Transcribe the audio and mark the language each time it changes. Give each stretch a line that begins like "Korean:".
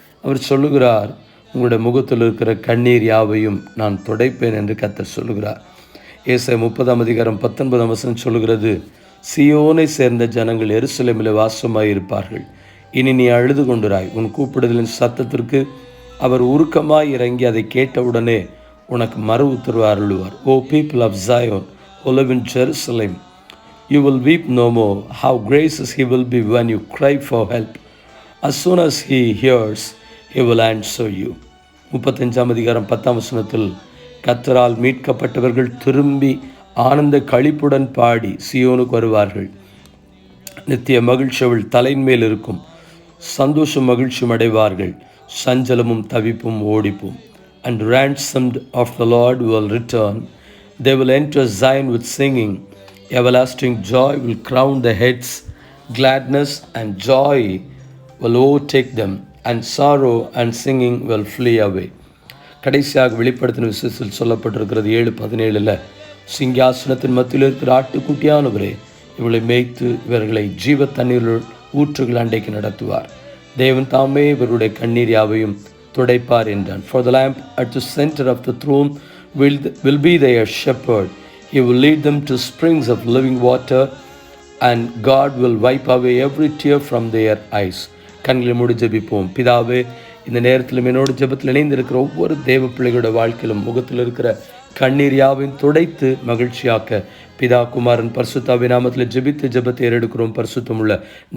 Tamil: அவர் சொல்லுகிறார், உங்களுடைய முகத்தில் இருக்கிற கண்ணீர் யாவையும் நான் துடைப்பேன் என்று கர்த்தர் சொல்லுகிறார். ஏசாயா 30ஆம் அதிகாரம் 19ஆம் வசனம் சொல்லுகிறது, சீயோனை சேர்ந்த ஜனங்கள் எருசலேமில் வாசமாயிருப்பார்கள். இனி நீ அழுது கொண்டிராய். உன் கூப்பிடுதலின் சத்தத்திற்கு அவர் உருக்கமாய் இறங்கி அதை கேட்டவுடனே உனக்கு மறு உத்தரவு அருளுவார்.
English: O people of Zion who live in Jerusalem, you will weep no more. How gracious he will be when you cry for help. As soon as he hears, he will answer you.
Tamil: 35ஆம் அதிகாரம் 10ஆம் வசனத்தில், கர்த்தரால் மீட்கப்பட்டவர்கள் திரும்பி ஆனந்த களிப்புடன் பாடி சீயோனுக்கு வருவார்கள். நித்திய மகிழ்ச்சி அவள் தலையின் மேல் இருக்கும். சந்தோஷம் மகிழ்ச்சியும் அடைவார்கள். சஞ்சலமும் தவிப்பும் ஓடிப்போம்.
English: And ransomed of the Lord will return. They will enter Zion with singing. Everlasting joy will crown their heads. Gladness and joy will overtake them. And sorrow and singing will flee away.
Tamil: கடைசியாக வெளிப்படுத்தின விசேஷத்தில் சொல்லப்பட்டிருக்கிறது 7:17, சிங்காசனத்தின் மத்தியில் இருக்கிற ஆட்டுக்குட்டியானவரே இவளை மேய்த்து இவர்களை ஜீவ தண்ணீர் ஊற்றுகள் அண்டைக்கு நடத்துவார். தேவன் தாமே இவருடைய கண்ணீர் யாவையும் துடைப்பார் என்றான்.
English: For the lamp at the center of the throne will be their shepherd. He will lead them to springs of living water, and God will wipe away every tear from their eyes.
Tamil: கண்களை மூடி ஜெபிப்போம். பிதாவே, இந்த நேரத்திலும் என்னோட ஜெபத்தில் இணைந்திருக்கிற ஒவ்வொரு தேவ பிள்ளைகளோட வாழ்க்கையிலும் முகத்தில் இருக்கிற கண்ணீர் யாவையும் துடைத்து மகிழ்ச்சியாக்க பிதா குமாரன் பரிசுத்தாவின் நாமத்தில் ஜெபித்து ஜெபத்தை ஏறெடுக்கிறோம். பரிசுத்தமுள்ள நல்ல